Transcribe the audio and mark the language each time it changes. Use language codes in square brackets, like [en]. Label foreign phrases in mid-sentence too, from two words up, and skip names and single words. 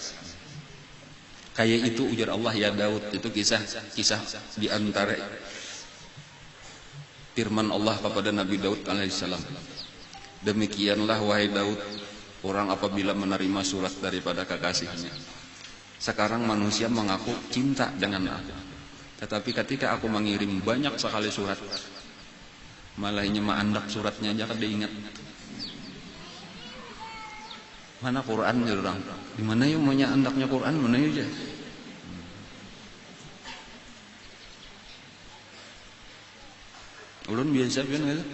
[id] Kayak itu ujar Allah ya Daud, itu kisah di antara firman Allah kepada Nabi Daud alaihissalam. Demikianlah wahai Daud, orang apabila menerima surat daripada kekasihnya. Sekarang manusia mengaku cinta dengan aku, tetapi ketika aku mengirim banyak sekali surat, [bjn] malah ini andak suratnya aja kada ingat. [id] Mana Quran ya orang? Di mana yang punya andaknya Quran mana aja? [bjn] Ulun biasa pian gitu.